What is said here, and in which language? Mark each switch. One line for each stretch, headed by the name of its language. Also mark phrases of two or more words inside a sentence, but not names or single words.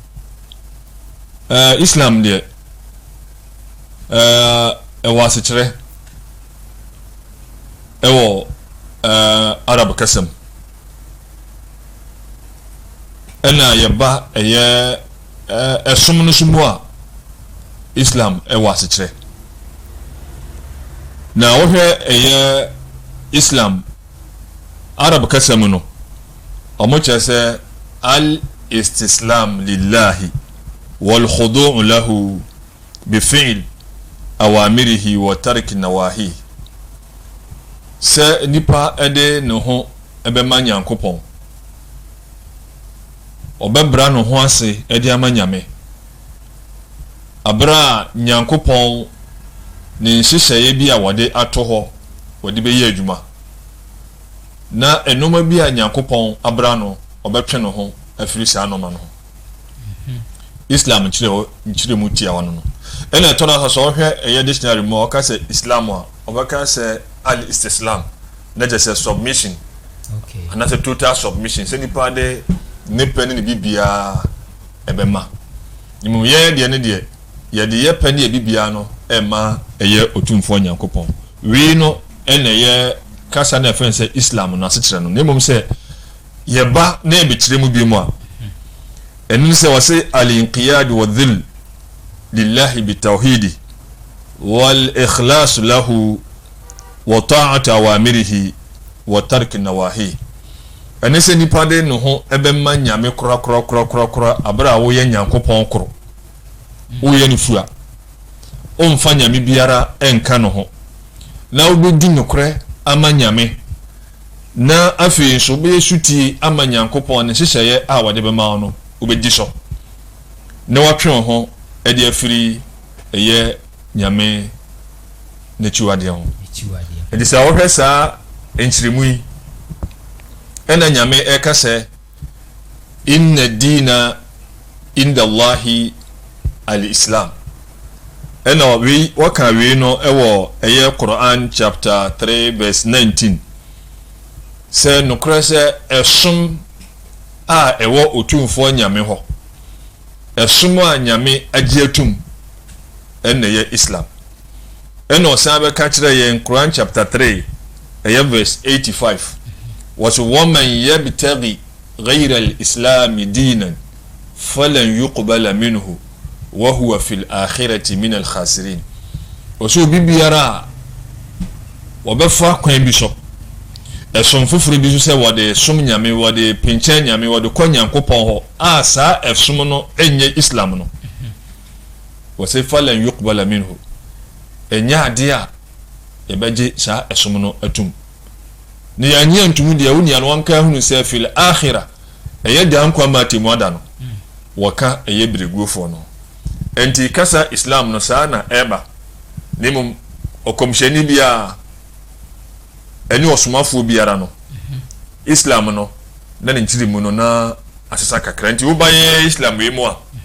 Akan: Islam de wasichere ewo Arab kasam ena yeba eye esum no sumwa Islam wasichere na wohwe eye Islam Arab kasam no omocha se
Arabic: الاستسلام لله والخضوع له بفعل أوامره وترك نواهيه
Akan: se nipa ede no ho ebe manyankopon ɔbɛbra no ho ase ɛde ama nyame abra nyankopɔn ne nhyehyɛeɛ bi a wɔde ato hɔ wɔde bɛyɛ adwuma na enoma bi a nyankopɔn abra no ɔbɛtwe no ho afiri saa noma no Islam nkyire mu tia wano no ɛna ɛtɔna so ɔhwɛ ɛyɛ dictionary mu ɔka sɛ Islam a ɔbɛka sɛ al-istislam na
English: just a submission and that's a total submission
Akan: sɛ nipa de ne pɛne ne bibia ɛbɛma nimu yɛ deɛ ne deɛ yɛde yɛ pɛne bibia no ɛma ɛyɛ otumfoɔ nyankopɔn wi no ɛna yɛ kasa na ɛfɛn sɛ Islam no asekyerɛ no na mmom sɛ yɛba na ɛbɛkyerɛ mu bi mu a ɛno sɛ wɔse
Arabic: الانقياد والذل لله بالتوحيد والإخلاص له وطاعة أوامره وترك نواهيه
Akan: ɛne sɛ nipa de no ho ɛbɛma nyame kora abra wo yɛ nyankopɔn koro wo yɛ ne fua ɔmfa nyame biara ɛnka no ho na wo bɛdi nokorɛ ama nyame na afei nso bɛyɛ sutie ama nyankopɔn ne hyehyɛeɛ a wɔde bɛma wo no wobɛdi so na watwe wo ho ɛde afiri ɛyɛ nyame n'akyiwadeɛ ho ɛde sɛ wohwɛ saa nkyerɛmu yi ɛna nyame ɛka sɛ
Arabic: إن الدين عند الله الإسلام
Akan: ɛna waka wei no ɛwɔ ɛyɛ Quran
English: chapter 3 verse 19
Akan: sɛ nokorɛ sɛ ɛsom a ɛwɔ otumfoɔ nyame hɔ ɛsom a nyame agye atum ɛna ɛyɛ Islam ɛna ɔsan bɛka kyerɛ yɛn Quran
English: chapter 3
Akan: ɛyɛ verse 85
Arabic: ومن يبتغ غير الإسلام دينا فلن يقبل منه وهو في الآخرة من الخاسرين
Akan: oso bibiara wɔbɛfa kwan bi so ɛsom foforo bi so sɛ wɔde som nyame wɔde pinkyɛn nyame wɔde kɔ nyankopɔn hɔ a saa ɛsom no ɛnyɛ Islam no wɔsɛ
Arabic: فلن يقبل منه
Akan: ɛnyɛ ade a yɛbɛgye saa ɛsom no atum ne yɛanyɛ ntumu deɛ wo niano wanka hunu sɛ
Arabic: في الآخرة
Akan: ɛyɛ da nkwa ma temu ada no wɔka ɛyɛ bireguofoɔ no enti kasa Islam no saa na ɛba ne mum ɔkɔmhyɛni bi a ɛne ɔsomafoɔ biara no Islam no na ne nkyiri mu no na asesa kakra nti wobayɛ Islam wei mu a